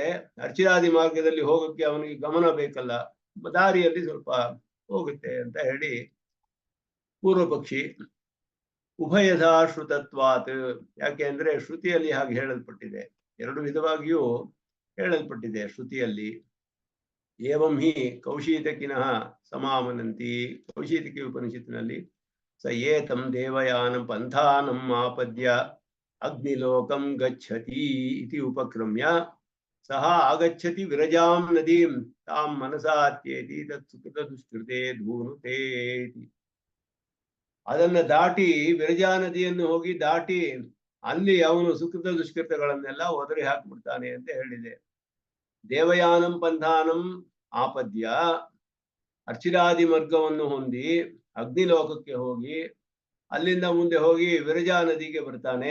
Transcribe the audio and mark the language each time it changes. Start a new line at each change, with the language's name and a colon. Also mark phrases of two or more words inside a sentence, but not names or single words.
Kannada: ಅರ್ಚಿರಾದಿ ಮಾರ್ಗದಲ್ಲಿ ಹೋಗಕ್ಕೆ ಅವನಿಗೆ ಗಮನ ಬೇಕಲ್ಲ, ದಾರಿಯಲ್ಲಿ ಸ್ವಲ್ಪ ಹೋಗುತ್ತೆ ಅಂತ ಹೇಳಿ ಪೂರ್ವ ಪಕ್ಷಿ
Sanskrit: ಉಭಯಧಾ ಶ್ರುತತ್ವಾತ್.
Kannada: ಯಾಕೆ ಅಂದ್ರೆ ಶ್ರುತಿಯಲ್ಲಿ ಹಾಗೆ ಹೇಳಲ್ಪಟ್ಟಿದೆ, ಎರಡು ವಿಧವಾಗಿಯೂ ಹೇಳಲ್ಪಟ್ಟಿದೆ ಶ್ರುತಿಯಲ್ಲಿ.
Sanskrit: ಏವಂ ಹಿ ಕೌಶೀತಕಿನಃ ಸಮಾಮನಂತಿ,
Kannada: ಕೌಶೀತಕಿ ಉಪನಿಷತ್ತಿನಲ್ಲಿ
Sanskrit: ಸ ಏತಂ ದೇವಯಾನಂ ಪಂಥಾನಂ ಆಪದ್ಯ ಅಗ್ನಿಲೋಕಂ ಗಚ್ಚತಿ ಇತಿ ಉಪಕ್ರಮ್ಯ ಸಹ ಆಗಚ್ಚತಿ ವಿರಜಾಂ ನದೀಂ ತಾಂ ಮನಸಾತ್ಯೇತಿ ತತ್ ಸುಕೃತ ದುಷ್ಕೃತೆ ಧೂನುತೆ ಇತಿ.
Kannada: ಅದನ್ನ ದಾಟಿ ವಿರಜಾ ನದಿಯನ್ನು ಹೋಗಿ ದಾಟಿ ಅಲ್ಲಿ ಅವನು ಸುಕೃತ ದುಷ್ಕೃತಗಳನ್ನೆಲ್ಲ ಒದರಿ ಹಾಕ್ಬಿಡ್ತಾನೆ ಅಂತ ಹೇಳಿದೆ.
Sanskrit: ದೇವಯಾನಂ ಪಂಥಾನಂ ಆಪದ್ಯ,
Kannada: ಅರ್ಚಿರಾದಿ ಮಾರ್ಗವನ್ನು ಹೊಂದಿ ಅಗ್ನಿಲೋಕಕ್ಕೆ ಹೋಗಿ ಅಲ್ಲಿಂದ ಮುಂದೆ ಹೋಗಿ ವಿರಜಾ ನದಿಗೆ ಬರ್ತಾನೆ.